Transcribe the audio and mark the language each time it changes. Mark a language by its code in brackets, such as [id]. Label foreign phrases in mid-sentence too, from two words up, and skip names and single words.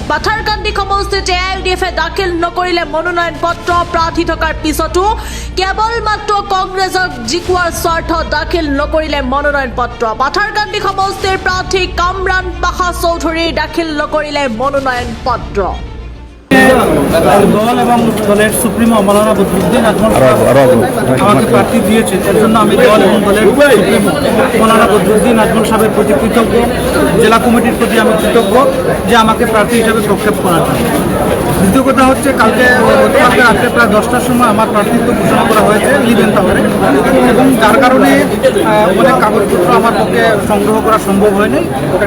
[as] পাথাৰকান্দি সমষ্টিত AIUDFে দাখিল নকৰিলে মনোনয়ন পত্ৰ। প্ৰাৰ্থী থকাৰ পিছতো কেৱল মাত্ৰ কংগ্ৰেছক জিকোৱাৰ স্বাৰ্থত দাখিল নকৰিলে মনোনয়ন পত্ৰ। পাথাৰকান্দি সমষ্টিৰ প্ৰাৰ্থী কামৰান পাছা চৌধুৰীয়ে দাখিল নকৰিলে মনোনয়ন পত্ৰ। [bn] দল এবং দলের সুপ্রিমো মৌলানা বদরুদ্দিন আজমল আমাকে প্রার্থী দিয়েছে, এর জন্য আমি দল এবং দলের সুপ্রিমো মৌলানা বদরুদ্দিন আজমল সাহেবের প্রতি কৃতজ্ঞ। জেলা কমিটির প্রতি আমি কৃতজ্ঞ যে আমাকে প্রার্থী হিসাবে প্রক্ষেপ করার জন্য। দ্বিতীয় কথা হচ্ছে, গতকালকে রাত্রে প্রায় 10টার সময় আমার প্রার্থিত্ব ঘোষণা করা হয়েছে ইভেন্ট টাওয়ারে, এবং যার কারণে অনেক কাগজপত্র আমার পক্ষে সংগ্রহ করা সম্ভব হয়নি।